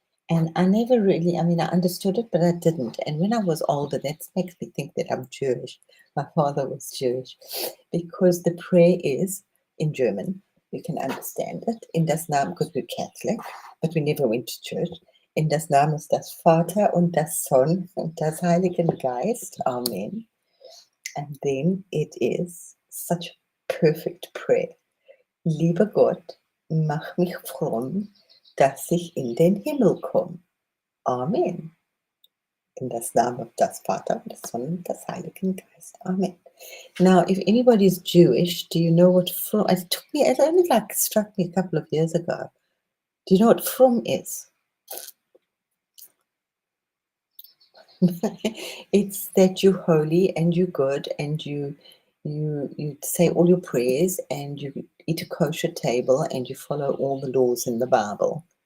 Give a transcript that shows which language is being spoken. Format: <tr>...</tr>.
<en>And I never really, I mean, I understood it, but I didn't. And when I was older, that makes me think that I'm Jewish. My father was Jewish because the prayer is in German. You can understand it.</en> <de>In das Namen,</de> <en>because we're Catholic, but we never went to church.</en> <de>In das Namen ist das Vater und das Sohn und das Heiligen Geist. Amen.</de> <en>And then it is such a perfect prayer.</en> <de>Lieber Gott, mach mich fromm, dass ich in den Himmel komme. Amen. In das Namen des Vaters, des Sohnes und des Heiligen Geistes. Amen.</de> <en>Now, if anybody's Jewish, do you know what from? It took me, it only like struck me a couple of years ago. Do you know what from is? It's that you're holy and you're good and you say all your prayers and you eat a kosher table and you follow all the laws in the Bible.</en>